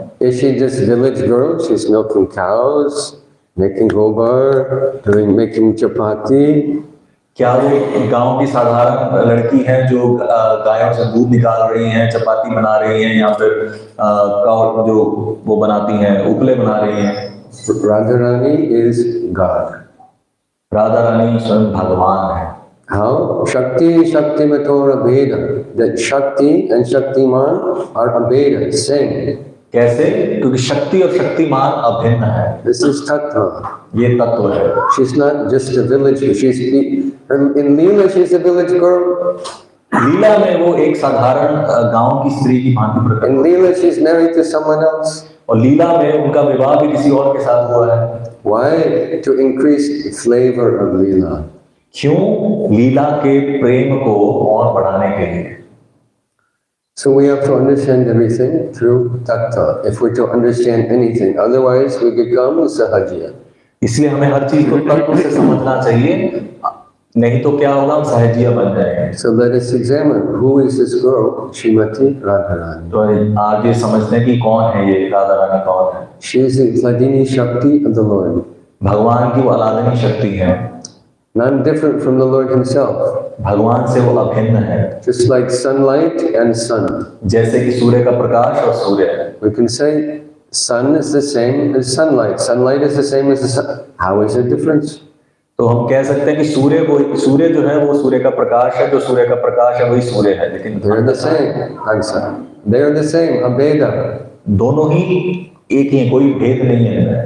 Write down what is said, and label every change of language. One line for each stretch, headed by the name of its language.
English: Is she just village girl? She's milking cows, making gobar, making chapati.
Hindi: क्या वो गांव की साधारण लड़की है जो गायों से दूध निकाल रही हैं, चपाती बना रही हैं, या फिर काव जो वो बनाती हैं, उपले बना रही हैं?
English: Radharani is God.
Hindi: Radha Rani स्वयं भगवान है।
English: How?
Sanskrit: Shakti Shaktimato Abheda.
English: That Shakti and Shaktiman are Abheda, same.
Hindi: कैसे? क्योंकि शक्ति और शक्तिमान अभिन्न है।
English: This is Tattva.
Hindi: ये तत्व है।
English: She's not just a village girl. In Lila, she's a village girl.
Hindi: लीला में वो एक साधारण गांव की स्त्री की भांति प्रकट।
English: In Lila, she's married to someone else.
Hindi: और लीला में उनका विवाह भी किसी और के साथ हुआ है।
English: Why? To increase the flavor of Lila.
Hindi: क्यों? लीला के प्रेम को और बढ़ाने के लिए।
English: So we have to understand everything through tattva, if we're to understand anything. Otherwise, we become sahajya.
Hindi: इसलिए हमें हर चीज को तत्व से समझना चाहिए, नहीं तो क्या होगा? हम सहजिया बन जाएंगे।
English: So let us examine who is this girl, Srimati Radharani.
Hindi: तो आज ये समझते हैं कि कौन है ये राधा रानी, कौन है?
English: She is the Vladini Shakti of the Lord.
Hindi: भगवान की वो आराधनी शक्ति है।
English: None different from the Lord himself.
Hindi: भगवान से वो अभिन्न है।
English: Just like sunlight and sun.
Hindi: जैसे कि सूर्य का प्रकाश और सूर्य है।
English: We can say sun is the same as sunlight. Sunlight is the same as the sun. How is there difference?
Hindi: तो हम कह सकते हैं कि सूर्य जो है वो सूर्य का प्रकाश है, जो सूर्य का प्रकाश है वही सूर्य है, लेकिन
English: They are the same. They are the same. Abheda.
Hindi: दोनों ही एक ही, कोई भेद नहीं है।